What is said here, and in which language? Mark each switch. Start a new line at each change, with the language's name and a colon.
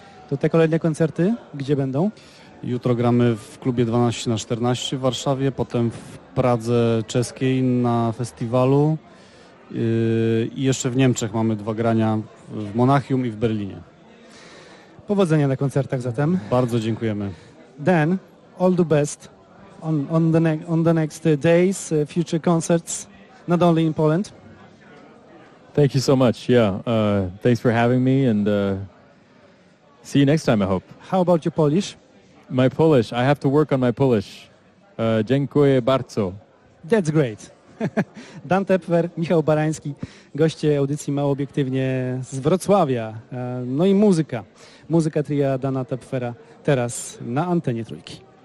Polish: To te kolejne koncerty, gdzie będą? Jutro gramy w klubie 12x14 w Warszawie, potem w Pradze Czeskiej na festiwalu. I jeszcze w Niemczech mamy dwa grania, w Monachium i w Berlinie. Powodzenia na koncertach zatem. Bardzo dziękujemy.
English: Dan, all the best on the next days, future concerts, not only in Poland. Thank you so much. Yeah, thanks for having me, and see you next time, I hope. How about your Polish? My Polish, I have to work on my Polish.
Polish: Dziękuję bardzo.
English: That's great.
Polish: Dan Tepfer, Michał Barański, goście audycji Mało Obiektywnie z Wrocławia. No i muzyka. Muzyka tria Dana Tepfera teraz na antenie Trójki.